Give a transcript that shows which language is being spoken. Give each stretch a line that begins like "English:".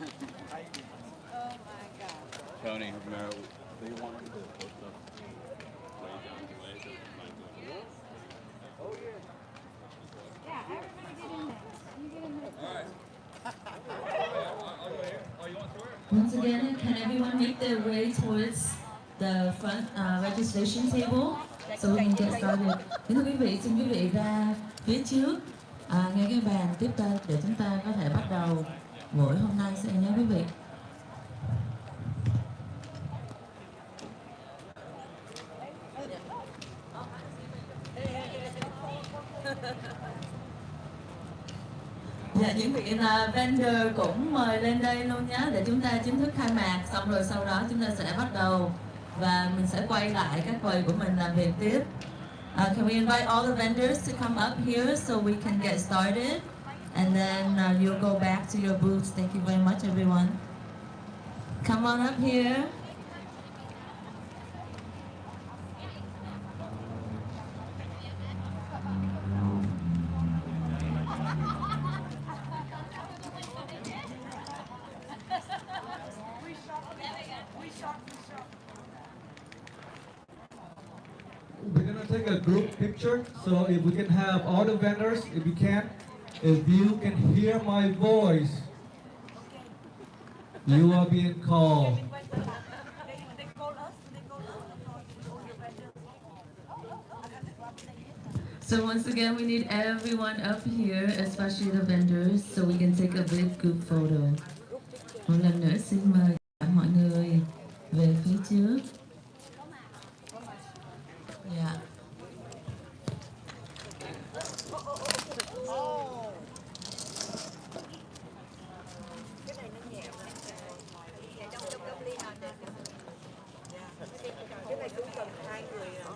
English: You get in there. Once again, can everyone make their way towards the front registration table so we can get started.
Vietnamese: Kính thưa quý vị, xin quý vị ra phía trước ngay cái bàn tiếp tân để chúng ta có thể bắt đầu buổi hôm nay sẽ nhé quý vị. Dạ, những vị vendor cũng mời lên đây luôn nhé để chúng ta chính thức khai mạc, xong rồi sau đó chúng ta sẽ bắt đầu và mình sẽ quay lại các quầy của mình làm việc tiếp.
English: Can we invite all the vendors to come up here so we can get started, and then you'll go back to your booths. Thank you very much, everyone. Come on up here. We're gonna take a group picture, so if we can have all the vendors, if you can, if you can hear my voice, you are being called. So once again, we need everyone up here, especially the vendors, so we can take a big group photo.
Vietnamese: Một lần nữa xin mời cả mọi người về phía trước.
English: Yeah.
Vietnamese: Cái này cũng cần hai người.